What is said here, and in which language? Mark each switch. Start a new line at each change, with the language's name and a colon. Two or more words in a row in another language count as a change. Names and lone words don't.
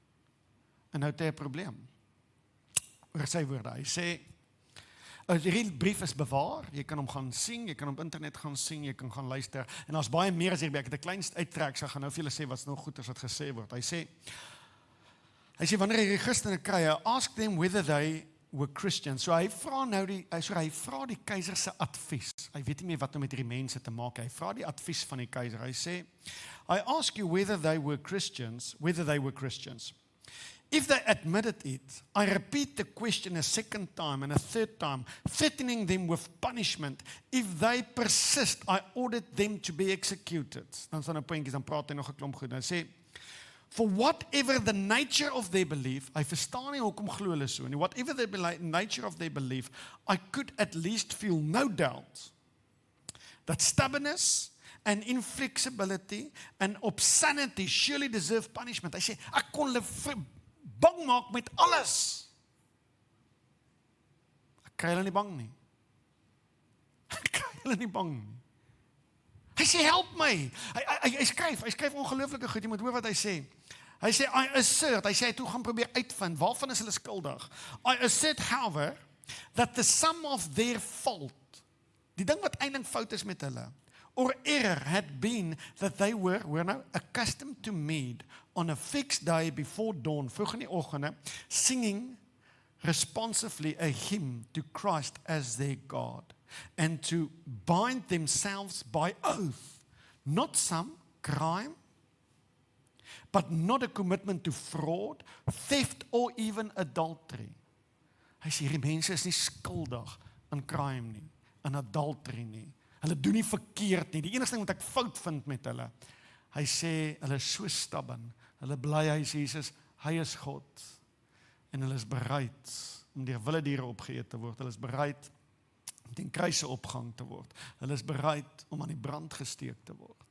Afrikaans: En nou het hy 'n probleem. Oor sy woorde, hy sê, hierdie brief is bewaar, jy kan hom gaan sien, jy kan op internet gaan sien, jy kan gaan luister, en daar's baie meer as hierby, ek het 'n klein uittrek, so ek gaan nou vir julle sê wat is nog goed as wat gesê word. Hy sê, wanneer hierdie Christene kry,
English: ask them whether they were Christians.
Afrikaans: So hy vra nou hy vra die keiser se advies. Hy weet nie meer wat om met hierdie mense te maak. Hy vra die advies van die keiser. Hy sê,
English: I ask you whether they were Christians. If they admitted it, I repeat the question a second time and a third time, threatening them with punishment. If they persist, I ordered them to be executed.
Afrikaans: Dan staan 'n puntjies, dan praat hy nog 'n klomp goed. Dan sê,
English: for whatever the nature of their belief,
Afrikaans: hy verstaan nie hoekom glo hulle so nie.
English: Whatever the nature of their belief, I could at least feel no doubt that stubbornness and inflexibility and obscenity surely deserve punishment.
Afrikaans: Hy sê, ek kon hulle bang maak met alles. Ek kry hulle nie bang nie. Ek kry hulle nie bang nie. Hy sê, help my. Hy skryf ongelooflike goed. Jy moet hoor wat hy sê. Hy sê,
English: I assert,
Afrikaans: hy sê, hy toe gaan probeer uitvind, waarvan is hulle skuldig?
English: I assert, however, that the sum of their fault,
Afrikaans: die ding wat eintlik fout is met hulle,
English: or error had been that they were now accustomed to meet on a fixed day before dawn,
Afrikaans: vroeg in die oggende,
English: singing responsively a hymn to Christ as their God, and to bind themselves by oath, not some crime, but not a commitment to fraud, theft, or even adultery.
Afrikaans: Hy sê, hierdie mense is nie skuldig aan crime nie, aan adultery nie. Hulle doen nie verkeerd nie. Die enigste ding wat ek fout vind met hulle, hy sê, hulle is so stubborn, hulle bly hy is Jesus, hy is God, en hulle is bereid om deur wilde diere opgeëet te word, hulle is bereid om ten kruise opgehang te word, hulle is bereid om aan die brand gesteek te word.